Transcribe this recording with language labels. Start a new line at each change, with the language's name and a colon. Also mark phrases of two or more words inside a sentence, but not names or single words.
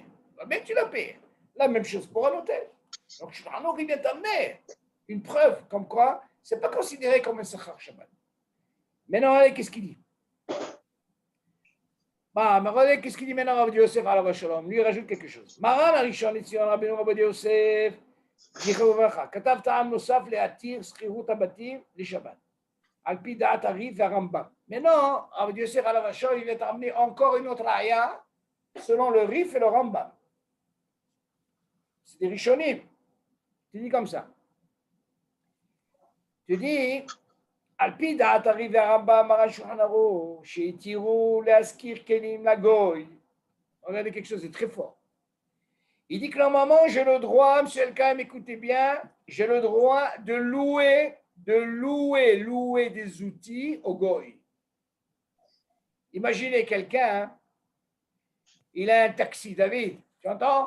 French: Bien que tu l'as payé. La même chose pour un hôtel. Donc, Shulchan Aruch, il vient t'amener une preuve comme quoi ce n'est pas considéré comme un
Hebrew: שכר שבת.
French: Maintenant, allez, qu'est-ce qu'il dit? Regardez, qu'est-ce qu'il dit maintenant Rabbi Yosef
Hebrew: עליו השלום?
French: Lui, il rajoute quelque chose.
Hebrew: Maran Arishon Litzion Rabbeinu Rabbi Yosef, זכרו לברכה, כתב טעם נוסף להתיר שכירות הבתים לשבת, על פי דעת הריף והרמב"ם.
French: Maintenant, Rabbi Yosef
Hebrew: עליו השלום,
French: il va t'amener encore une autre raya selon le Rif et le Rambam. C'est des Rishonim. Tu dis comme ça. Tu dis,
Hebrew: על פי דעת הריף והרמב"ם, מרן שולחן ערוך, שהתירו להשכיר כלים לגוי.
French: Regardez quelque chose de très fort. Il dit que normalement, j'ai le droit, monsieur Elkaïm, écoutez bien, j'ai le droit de louer des outils au goy. Imaginez quelqu'un, hein, il a un taxi, David, tu entends?